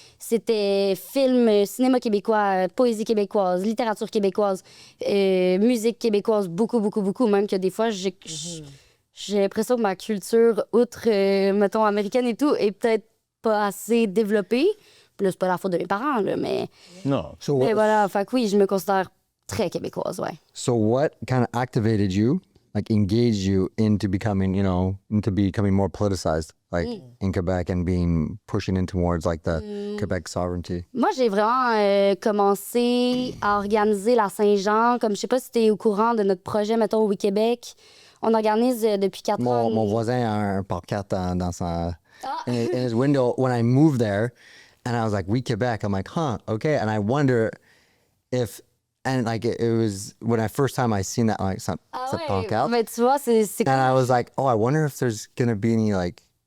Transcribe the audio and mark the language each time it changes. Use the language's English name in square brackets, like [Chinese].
[French] C'était film, cinéma québécois, poésie québécoise, littérature québécoise, musique québécoise, beaucoup, beaucoup, beaucoup, même que des fois, j'ai l'impression que ma culture, outre, mettons, américaine et tout, est peut-être pas assez développée. Puis là, c'est pas la faute de mes parents, là, mais... Non. Mais voilà, fait que oui, je me considère très québécoise, ouais. [English] So what kind of activated you like engage you into becoming, into becoming more politicized, like in Quebec and being pushing in towards like the Quebec sovereignty? [French] Moi, j'ai vraiment commencé à organiser la Saint-Jean. Comme je sais pas si tu es au courant de notre projet, mettons, au Québec. On organise depuis 4 ans. Mon voisin a un pancarte dans sa [English] in his window when I moved there, and I was like, "We Quebec." I'm like, "Huh, okay." And I wonder if, and like it was when I first time I seen that like [French] cette pancarte, Mais tu vois, c'est [English] and I was like, "Oh, I wonder if there's gonna be any like